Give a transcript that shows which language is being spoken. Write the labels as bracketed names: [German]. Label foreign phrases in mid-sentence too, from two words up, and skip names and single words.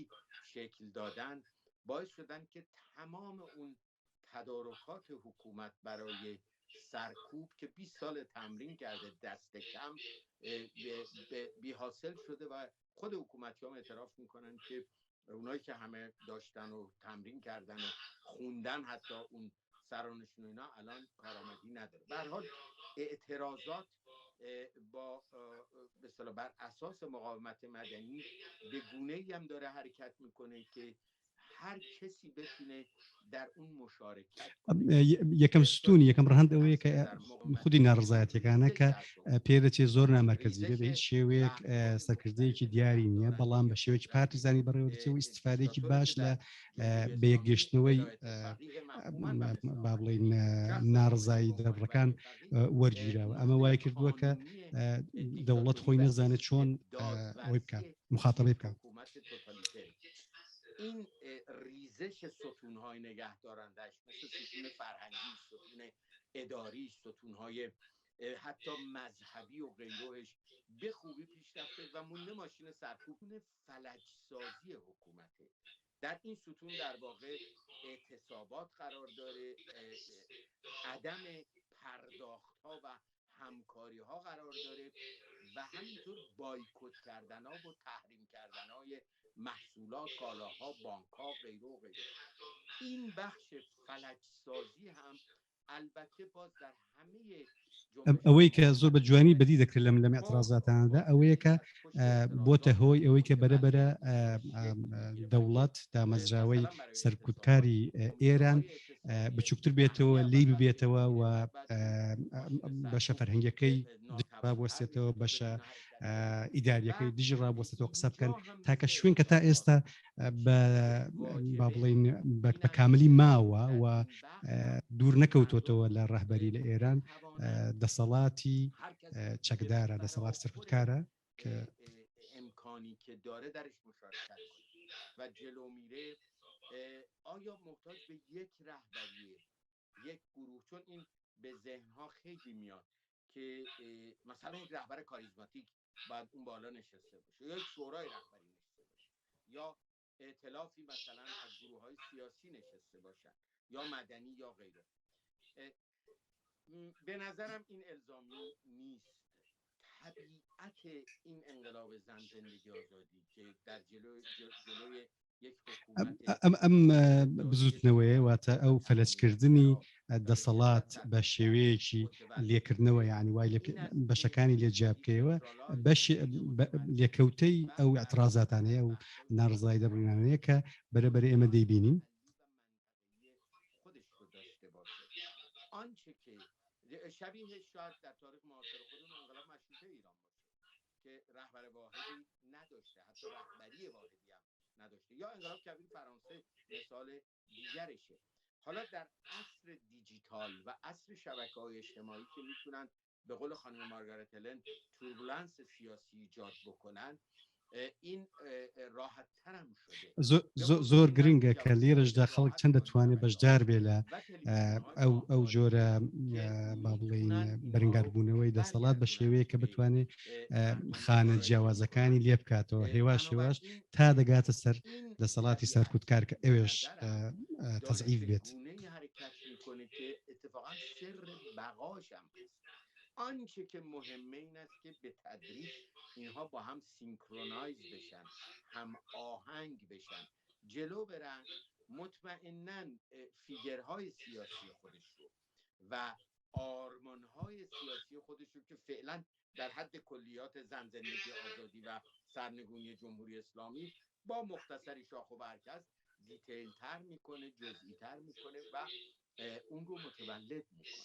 [Persian] شکل دادن، باعث شدن که تمام اون تدارکات حکومت برای سرکوب که 20 سال تمرین کرده دست کم بی حاصل شده و خود حکومتی هم اعتراف میکنن که اونایی که همه داشتن و تمرین کردن و خوندن حتی اون سرانشون اینا الان کارآمدی نداره. به هر حال اعتراضات با به اصطلاح بر اساس مقاومت مدنی به گونه‌ای هم داره حرکت میکنه که هر کسی بتونه در اون مشارکت [Central Kurdish] یەکەم ستونی یەکەم ڕەهەند ئەوەیە کە خودی ناڕزایەتیەکانە کە پێدەچێت زۆر نامەرکەزی بێ بە هیچ شێوەیەک سەرکردەیەکی دیاری نییە، بەڵام بە شێوەیەکی پارتیزانی بەڕێوە دەچێت و ئیستیفادەیەکی باش لە بە یەکگەشتنەوەی با بڵێن ناڕزایی دەبڕەکان وەرگیراوە. ئەمە وای کردووە کە دەوڵەت خۆی نەزانێت چۆن ئەوەی بکات، مخاتەبەی بکات. [Persian] این ریزش ستونهای نگهدارندش مثل ستون فرهنگی، ستون اداری، ستونهای حتی مذهبی و غیرهش به خوبی پیش رفته و مونده ماشین سرکوب فلج‌سازی حکومته. در این ستون در واقع اعتصابات قرار داره، عدم پرداخت‌ها و همکاری‌ها قرار داره و همینطور بایکوت کردن‌ها و تحریم کردن‌های محصولات، کالاها، بانک‌ها، غیره و غیره. این بخش فلج‌سازی هم البته باز در همه [Central Kurdish] ئەوەی کە زۆر بە جوانی بەدی دەکرێت لەم ئەترازاتاندا ئەوەیە کە بۆتە هۆی ئەوەی کە بەرەبەرە دەوڵەت دامەزراوەی سەرکوتکاری ئێران بچووکتر بێتەوە، لی ببێتەوە و بەشە فەرهەنگیەکەی ڕابوەستێتەوە، بەشە ئیداریەکەی دژی ڕابوەستێتەوە قسە بکەن تاکە شوێن کە تا ئێستا با بڵێن بە کاملی ماوە و دوور نەکەوتوتەوە لە ڕەهبەری لە ئێران دەسەڵاتی چەکدارە، دەسەڵاتی سەرکوتکارە کە [Persian] امکانی که داره درش مشارکت کنه و جلو میره. آیا محتاج به یک رهبری، یک گروه؟ چون این به ذهنها خیلی میاد که مثلا یک رهبر کاریزماتیک باید اون بالا نشسته باشه یا یک شورای رهبری نشسته باشه یا ائتلافی مثلا از گروه‌های سیاسی نشسته باشن یا مدنی یا غیره. به نظرم این الزامی نیست. طبیعت این انقلاب زن زندگی آزادی که در جلوی [Central Kurdish] ئەم بزوتنەوەی واتە ئەو فەلەچکردنی دەسەڵات بە شێوەیەکی لێکردنەوە یعنی وای بەشەکانی لێ جیابکەوە لێکەوتەی ئەو اعتراضاتانەیە و ناڕزایی دەبڕینانەیە کە بەرەبەر ئێمە دەیبینین. [Persian] آنچه که شبیه شاید در تاریخ معاصر خودمون انقلاب مشروطه ایران باشه که رهبر واحدی نداشته، حتی رهبری واحدی هم نداشته، یا انقلاب کبیر فرانسه مثال دیگرشه. حالا در عصر دیجیتال و عصر شبکه‌های اجتماعی که میتونن به قول خانم مارگارت هلن توربولانس سیاسی ایجاد بکنن، این راحت ترم شده. [Central Kurdish] زۆر گرنگە کە لێرەشدا خەڵک چەند دەتوانێت بەشدار بێ لە ئەو جۆرە با بڵێین بەرەنگاربوونەوەی دەسەڵات بە شێوەیە کە بتوانێت خانە جیاوازەکانی لێ بکاتەوە هێواش هێواش تا دەگاتە سەر دەسەڵاتی سەرکوتکار کە ئەوێش تەضعیف بێت. [Persian] آنچه که مهمه این است که به تدریج اینها با هم سینکرونایز بشن، هم آهنگ بشن، جلو برن، مطمئناً فیگرهای سیاسی خودش رو و آرمانهای سیاسی خودش رو که فعلا در حد کلیات زن، زندگی، آزادی و سرنگونی جمهوری اسلامی با مختصری شاخ و برگ است، دیتیل تر میکنه، جزئی تر میکنه و اون رو متولد میکنه.